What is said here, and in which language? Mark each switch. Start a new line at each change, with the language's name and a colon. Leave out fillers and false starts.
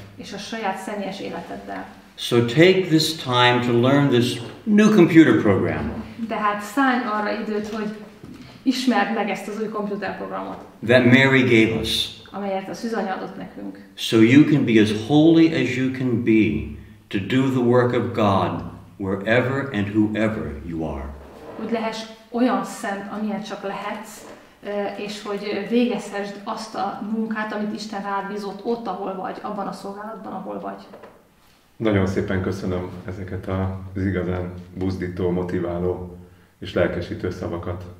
Hungarian: És a saját személyes életeddel.
English: So take this time to learn this new computer program.
Hungarian: Tehát szállj arra időt, hogy ismerd meg ezt az új komputerprogramot.
English: That Mary gave us.
Hungarian: Amelyet a szűzanya adott nekünk.
English: So you can be as holy as you can be to do the work of God wherever and whoever you are.
Hungarian: Hogy lehess olyan szent, amilyen csak lehetsz, és hogy végezhessd azt a munkát, amit Isten rád bízott ott, ahol vagy, abban a szolgálatban, ahol vagy. Nagyon szépen köszönöm ezeket az igazán buzdító, motiváló és lelkesítő szavakat.